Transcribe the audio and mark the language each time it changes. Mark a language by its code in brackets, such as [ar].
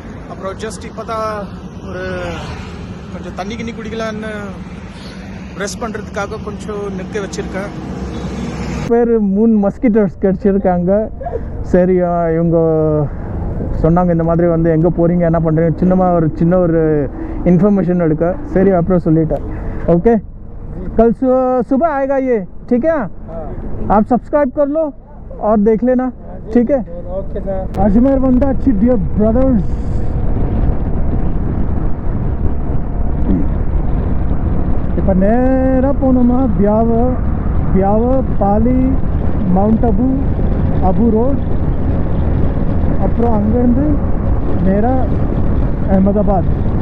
[ta] அப்புறம் ஜஸ்ட் இப்போ தான் ஒரு கொஞ்சம் தண்ணி கிண்ணி குடிக்கலான்னு ரெஸ்ட் பண்ணுறதுக்காக கொஞ்சம் நிற்க வச்சுருக்கேன். பேர் 3 மஸ்கிட்டோஸ் கிடச்சிருக்காங்க. சரி, இவங்க சொன்னாங்க இந்த மாதிரி வந்து எங்கே போகிறீங்க என்ன பண்ணுறீங்க சின்ன ஒரு इन्फॉर्मेशन எடுக்க. சரி அப்புறம் சொல்லிட்டேன். [hi] ओके, कल सुबह आएगा ये, ठीक है? आप सब्सक्राइब कर लो और देख लेना, ठीक है? [en] Okay sir. [ta] Ajmer वंदाची dear brothers, இப்போ நேராக போனோமா பியாவ பாலி மவுண்ட் அபு ரோட், அப்புறம் அங்கேருந்து நேராக அஹமதாபாத்.